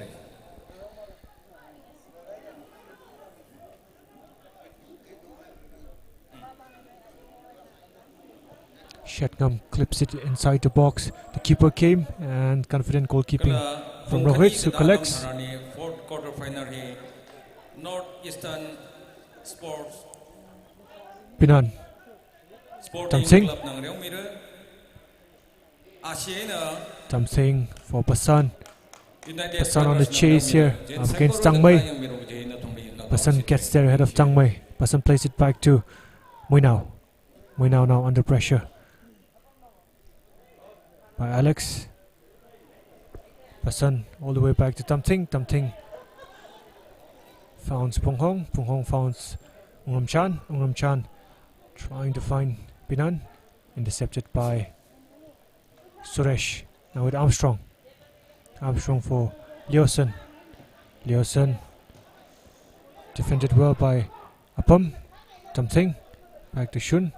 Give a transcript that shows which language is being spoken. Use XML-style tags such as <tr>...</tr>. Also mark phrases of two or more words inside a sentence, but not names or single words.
<en>Shetngam clips it inside the box. The keeper came, and confident goalkeeping from Rohit, who collects. Fourth quarter final here. Northeastern Sports. Pinan. Tam Singh. Tam Singh for Pasan. Pasan on the chase here against Tang Mai. Pasan gets there ahead of Tang Mai. Pasan plays it back to Muinao. Muinao now under pressure by Alex. Pasan all the way back to Tam Ting. Tam Ting founds Pung Hong. Pung Hong founds Unglam Chan. Unglam Chan trying to find Pinan. Intercepted by Suresh. Now with Armstrong. Armstrong for Liosen. Liosen defended well by Apam. Tam Ting back to Shun.</en>